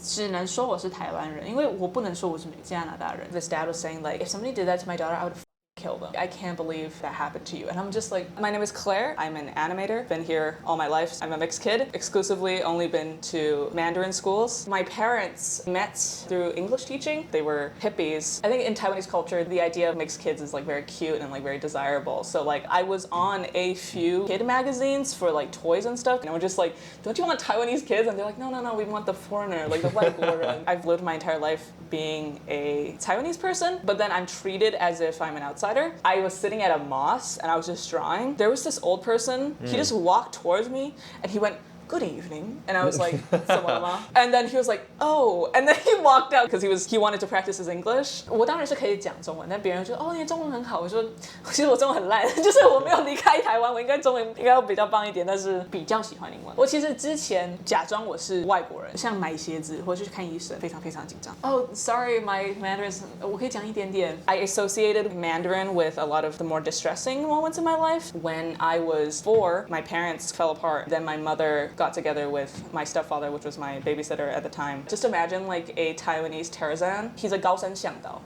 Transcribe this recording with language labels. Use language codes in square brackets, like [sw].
[zh] 只能说我是台湾人，因为我不能说我是加拿大人。 [en] This dad was saying like, if somebody did that to my daughter, I would kill them. I can't believe that happened to you. And I'm just like, my name is Claire. I'm an animator. Been here all my life. I'm a mixed kid. Exclusively only been to Mandarin schools. My parents met through English teaching. They were hippies. I think in Taiwanese culture, the idea of mixed kids is like very cute and like very desirable. So like I was on a few kid magazines for like toys and stuff. And I was just like, don't you want Taiwanese kids? And they're like, no, we want the foreigner, like the white boy. I've lived my entire life being a Taiwanese person, but then I'm treated as if I'm an outsider. I was sitting at a mosque and I was just drawing. There was this old person. He just walked towards me and he went, good evening. And I was like, and then he was like, oh. And then he walked out because he wanted to practice his English. [zh] 我当然是可以讲中文，但别人就哦，你的中文很好。我说其实我中文很烂，就是我没有离开台湾，我应该中文应该要比较棒一点，但是比较喜欢英文。我其实之前假装我是外国人，像买鞋子或者去看医生，非常非常紧张。 [en] Oh, sorry, my Mandarin. [zh] 我可以讲一点点。 [en] I associated Mandarin with a lot of the more distressing moments in my life. When I was 4, my parents fell apart. Then my mother got together with my stepfather, which was my babysitter at the time. Just imagine like a Taiwanese Tarzan. He's a 高山嚮导.